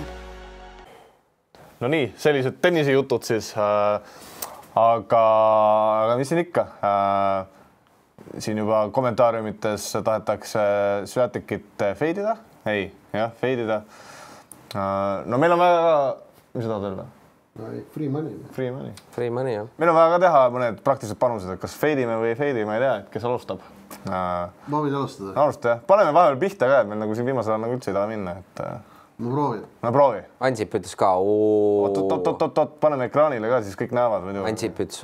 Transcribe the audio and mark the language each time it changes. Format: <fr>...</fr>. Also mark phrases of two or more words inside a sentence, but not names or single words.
<et>No nii, sellised tennisejutud siis, aga mis siin ikka? Siin juba kommentaariumites tahetakse Swiatekit feidida? Ei, jah, feidida. No meil on väga, mis sa tahad öelda?</et> <en>Free money. Free money,</en> <et>jah. Meil on vaja ka teha mõned praktilised panused, et kas feidime või ei feidi, ma ei tea, et kes alustab. Ma võin alustada. Alusta, jah. Paneme vahepeal pihta ka, et meil nagu siin viimasel ajal nagu üldse ei taha minna. Ma proovin. No proovi. Ansip ütles ka. Oot, paneme ekraanile ka, siis kõik näevad. Ansip ütles.</et>